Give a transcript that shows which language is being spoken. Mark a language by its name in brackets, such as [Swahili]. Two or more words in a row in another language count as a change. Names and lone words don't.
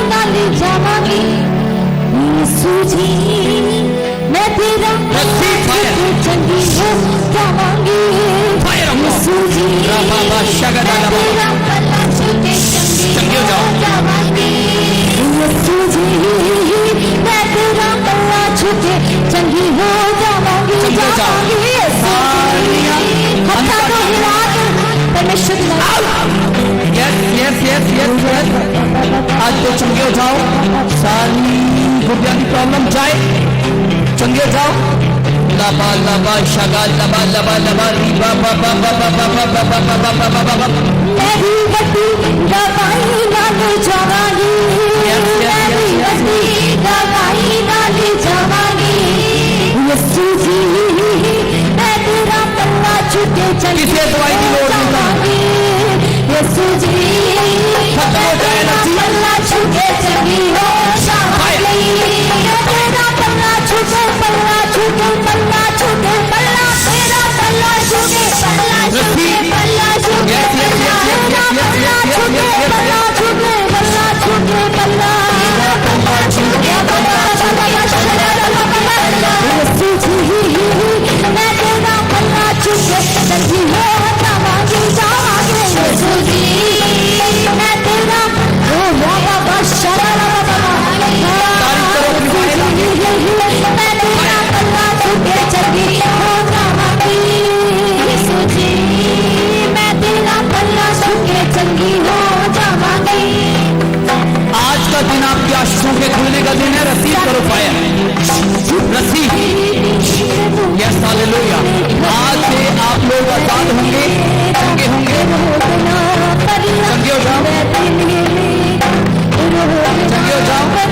[Punjabi] ਨਾਲ ਜਾਵਾਂਗੀ, ਯਿਸੂ ਜੀ ਮੈਂ ਤੇਰਾ ਚੰਗੀ ਹੋ ਜਾਵਾਂਗੀ, ਯਿਸੂ ਜੀ ਮੈਂ ਤੇਰਾ ਪੱਲਾ ਛੂਹਕੇ ਚੰਗੀ ਹੋ ਜਾਵਾਂਗੀ, ਯਿਸੂ ਜੀ ਮੈਂ ਤੇਰਾ ਪੱਲਾ ਛੂਹਕੇ ਚੰਗੀ ਹੋ ਜਾਵਾਂਗੀ, ਜਾਵਾਂਗੀ ਯਿਸੂ ਜੀ। [Hindi] हत्था को हिला कर परमेश्वर [English] Yes yes yes yes yes. [Punjabi] ਅੱਜ ਤੋ ਚੰਗੇ ਹੋ ਜਾਓ, ਸਾਰੀ ਗੁਰਦਿਆ ਕੀ ਪ੍ਰੌਬਲਮ ਜਾਏ, ਚੰਗੇ ਹੋ ਜਾਓ। लबा लबा शगा लबा लबा लबा रीबा बा बा बा बा बा बा बा बा बा बा बा बा बा। ਮੈਂ ਵੀ ਬੜੀ ਗਵਾਹੀ ਨਾਲ ਜਾਵਾਂਗੀ, ਮੈਂ ਵੀ ਬੜੀ ਗਵਾਹੀ ਨਾਲ ਜਾਵਾਂਗੀ, ਯਿਸੂ ਜੀ ਮੈਂ ਤੇਰਾ ਪੱਲਾ ਛੂਹਕੇ ਚੰਗੀ ਕਿਸੇ ਦਵਾਈ ਕੀ ਲੋੜ ਨਹੀਂ ਜਾਵਾਂਗੀ, ਯਿਸੂ ਜੀ [Hindi] खत्म हो जाए ना जी। [Punjabi] ਪੱਲਾ ਛੂਹਕੇ ਚੰਗੀ ਹੋ ਜਾਵਾਂਗੀ, ਮੈਂ ਤੇਰਾ ਪੱਲਾ ਛੂਹਕੇ ਪੱਲਾ ਛੂਹਕੇ ਪੱਲਾ ਛੂਹਕੇ ਪੱਲਾ, ਤੇਰਾ ਪੱਲਾ ਛੂਹਕੇ ਪੱਲਾ ਛੂਹਕੇ ਪੱਲਾ ਛੂਹਕੇ [English] Yes, yes, yes, yes, yes, yes, yes, yes, yes, yes, [Punjabi] ਪੱਲਾ [English] yes. [Punjabi] ਛੂਹਕੇ ਪੱਲਾ ਛੂਹਕੇ ਪੱਲਾ, ਪੱਲਾ ਛੂਹਕੇ ਪੱਲਾ ਪੱਲਾ, ਯਿਸੂ ਜੀ ਮੈਂ ਤੇਰਾ ਪੱਲਾ ਛੂਹਕੇ ਚੰਗੀ ਹੋ ਜਾਵਾਂਗੀ, ਜਾਵਾਂਗੀ ਯਿਸੂ ਜੀ ਮੈਂ ਤੇਰਾ ਓ ਬਾਬਾ ਸ਼ਰਾ ਮੈਂ ਤੇਰਾ ਪੱਲਾ ਛੂਹਕੇ ਚੰਗੀ ਹੋ ਜਾਵਾਂਗੀ, ਯਿਸੂ ਜੀ ਮੈਂ ਤੇਰਾ ਪੱਲਾ ਛੂਹਕੇ ਚੰਗੀ ਹੋ ਜਾਵਾਂਗੀ। [Hindi] आज का दिन आपकी आशीषों के खुलने का दिन है। रसीद करो फायर, रसीद। यस हालेलुया। आज से आप लोग आजाद होंगे, चंगे होंगे, चंगे हो जाओ, चंगे हो जाओ।